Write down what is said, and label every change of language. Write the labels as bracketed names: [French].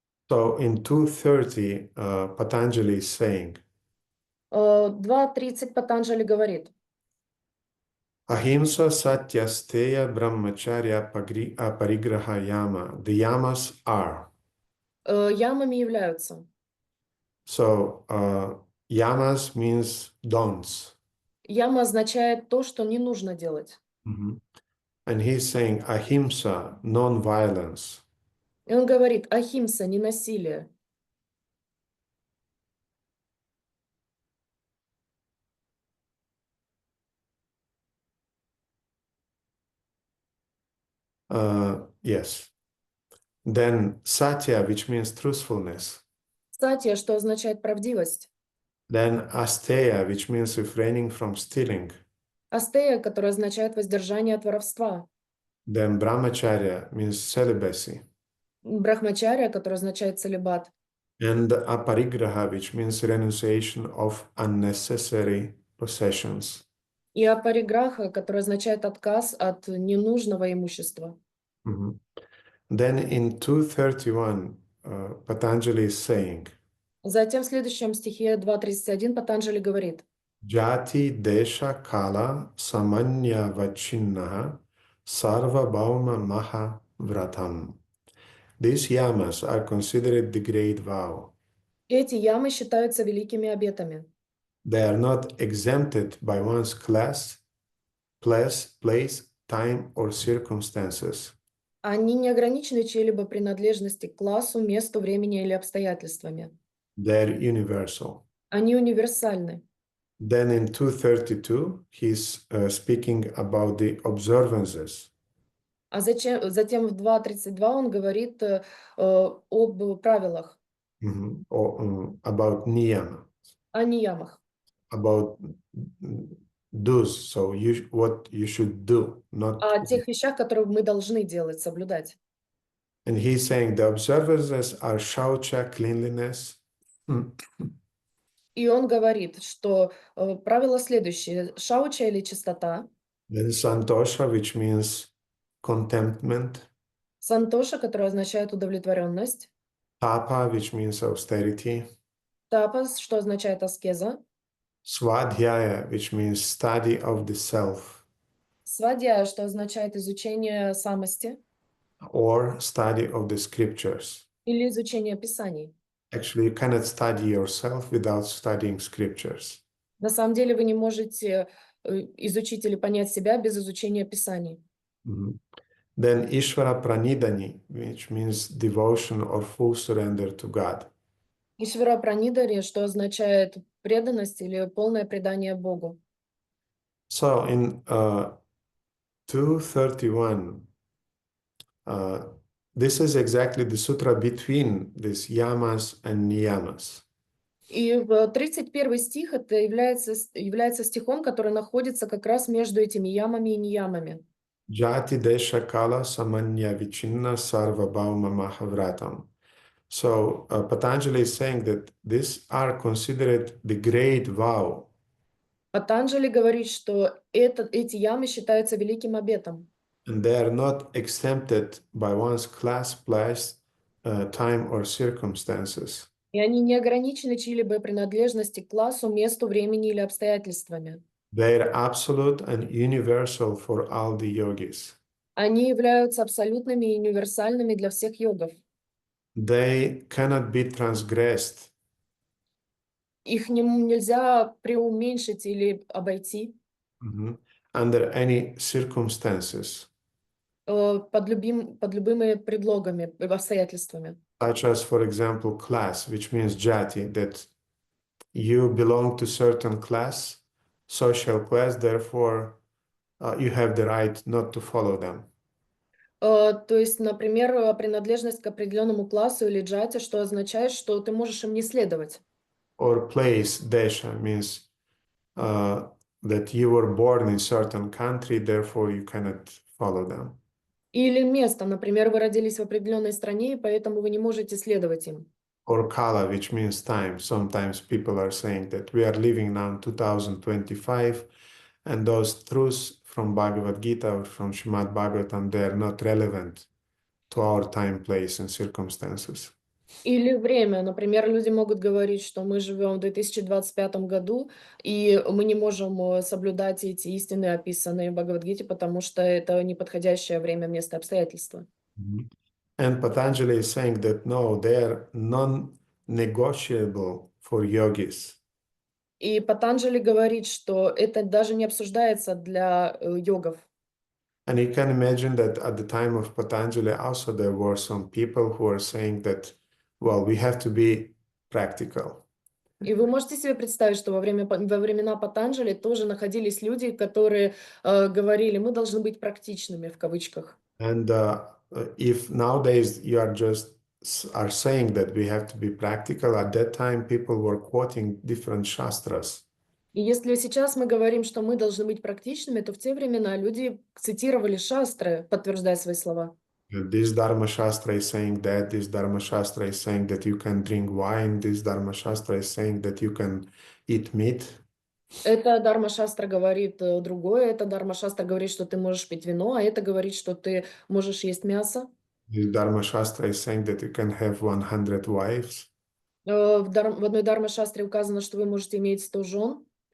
[English] So in 230, Patanjali is saying, [Russian] 2.30 Патанджали говорит, [Sanskrit] Ahimsa satya steya brahmacharya aparigraha yama. [English] The yamas are. [Russian] ямами являются. [English] So yamas means don'ts. [Russian] Яма означает то, что не нужно делать. [English] And he's saying ahimsa, non-violence. [Russian] И он говорит, ахимса, не насилие. [English] Yes. Then satya, which means truthfulness. [Russian] Сатья, что означает правдивость. [English] Then asteya, which means refraining from stealing. [Russian] Астея, которая означает воздержание от воровства. [English] Then brahmacharya means celibacy. [Russian] Брахмачарья, которая означает целибат. [English] And aparigraha, which means renunciation of unnecessary possessions. [Russian] И апариграха, которая означает отказ от ненужного имущества. [English] Then in 231, Patanjali is saying, [Russian] Затем в следующем стихе 2.31 Патанджали говорит, [Sanskrit] Jati desha-kala samanyavachinnaha sarva bhauma maha vratam. [English] These yamas are considered the great vow. [Russian] эти ямы считаются великими обетами. [English] They are not exempted by one's class, place, time, or circumstances. [Russian] Они не ограничены чьей-либо принадлежности к классу, месту, времени или обстоятельствами. [English] They're universal. [Russian] Они универсальны. [English] Then in 232, he's speaking about the observances. [Russian] А затем в 2.32 он говорит об правилах, [English] About niyama, [Russian] о ниямах, [English] about do's, so what you should do, not. [Russian] о тех вещах, которые мы должны делать, соблюдать. [English] And he's saying the observances are shaucha, cleanliness. [Russian] И он говорит, что правило следующее: шауча или чистота, [English] Then santosha, which means contentment. [Russian] сантоша, которая означает удовлетворенность, [English] Tapa, which means austerity. [Russian] тапас, что означает аскеза, [English] Swadhyaya, which means study of the self. [Russian] свадья, что означает изучение самости [English] Or study of the scriptures. [Russian] или изучение писаний. [English] Actually, you cannot study yourself without studying scriptures. [Russian] На самом деле вы не можете изучить или понять себя без изучения писаний. [English] Then Ishvara Pranidhani, which means devotion or full surrender to God. [Russian] Ишвара Пранидари, что означает преданность или полное предание Богу. [English] So in 231, this is exactly the sutra between these yamas and niyamas. [Russian] И в 31 стих это является стихом, который находится как раз между этими ямами и ниямами. [Sanskrit] Jati desha-kala samanya vichinna sarva bhauma mahavratam. [English] So Patanjali is saying that these are considered the great vow. [Russian] Патанджали говорит, что эти ямы считаются великим обетом. [English] And they are not exempted by one's class, place, time, or circumstances. [Russian] И они не ограничены чьей-либо принадлежности к классу, месту, времени или обстоятельствами. [English] They are absolute and universal for all the yogis. [Russian] Они являются абсолютными и универсальными для всех йогов. [English] They cannot be transgressed. [Russian] Их нельзя преуменьшить или обойти [English] Under any circumstances. [Russian] под любыми предлогами, обстоятельствами. [English] Such as, for example, class, which means jati, that you belong to certain class, social class, therefore you have the right not to follow them. [Russian] То есть, например, принадлежность к определенному классу или джате, что означает, что ты можешь им не следовать. [English] Or place, desha, means that you were born in certain country, therefore you cannot follow them. [Russian] Или место, например, вы родились в определенной стране, и поэтому вы не можете следовать им. [English] Or kala, which means time. Sometimes people are saying that we are living now in 2025, and those truths from Bhagavad Gita or from Srimad Bhagavatam, they are not relevant to our time, place, and circumstances. [Russian] Или время. Например, люди могут говорить, что мы живем в 2025 году, и мы не можем соблюдать эти истины, описанные в Бхагавад-гите, потому что это неподходящее время, место, обстоятельства. [English] And Patanjali is saying that no, they are non-negotiable for yogis. [Russian] И Патанджали говорит, что это даже не обсуждается для йогов. [English] And you can imagine that at the time of Patanjali also there were some people who are saying that, well, we have to be practical. [Russian] И вы можете себе представить, что во времена Патанджали тоже находились люди, которые говорили, мы должны быть практичными, в кавычках. [English] And if nowadays you are saying that we have to be practical, at that time people were quoting different shastras. [Russian] И если сейчас мы говорим, что мы должны быть практичными, то в те времена люди цитировали шастры, подтверждая свои слова. [English] This Dharma Shastra is saying that, this Dharma Shastra is saying that you can drink wine, this Dharma Shastra is saying that you can eat meat. [Russian] Это Дharma-шастра говорит другое, это Дharma-шастра говорит, что ты можешь пить вино, а это говорит, что ты можешь есть мясо. [English] This Dharma Shastra is saying that you can have 100 wives. [Russian] В одной Дharma-шастре указано, что вы можете иметь 100 жен.